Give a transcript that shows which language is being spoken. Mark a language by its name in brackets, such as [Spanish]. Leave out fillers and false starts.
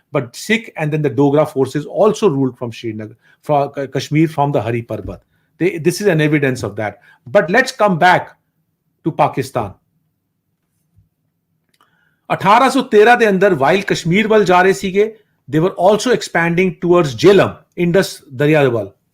[English] But Sikh and then the Dogra forces also ruled from Srinagar, from Kashmir, from the Hari Parbat. This is an evidence of that. But let's come back to Pakistan. [Punjabi] 1813 ਦੇ ਅੰਦਰ while Kashmir ਵੱਲ ਜਾ ਰਹੇ ਸੀਗੇ, [English] they were also expanding towards Jhelum, Indus [Punjabi] ਦਰਿਆ ਦੇ ਵੱਲ।